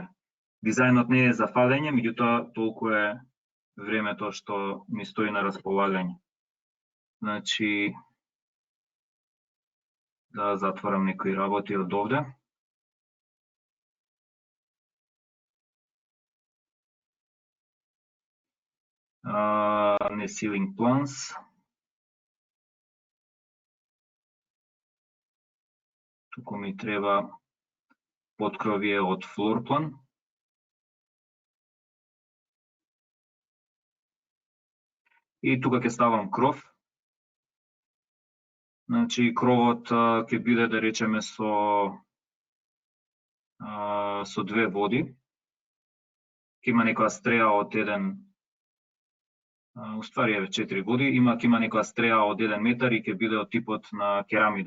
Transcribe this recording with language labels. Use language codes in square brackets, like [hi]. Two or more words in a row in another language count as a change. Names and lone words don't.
[mk] Дизајнот не е за фалење, меѓутоа толку е времето што ми стои на располагање. Значи, да затворам некои работи од овде. [en] Не ceiling plans. [mk] Туку ми треба поткровје од [en] floor plan. [mk] И тука ќе ставам кров. Значи кровот ќе биде, да речеме, со две води. Ќе има некоја стреја од уствари еве 4 води, ќе има некоја стреја од 1 метар и ќе биде од типот на керамида.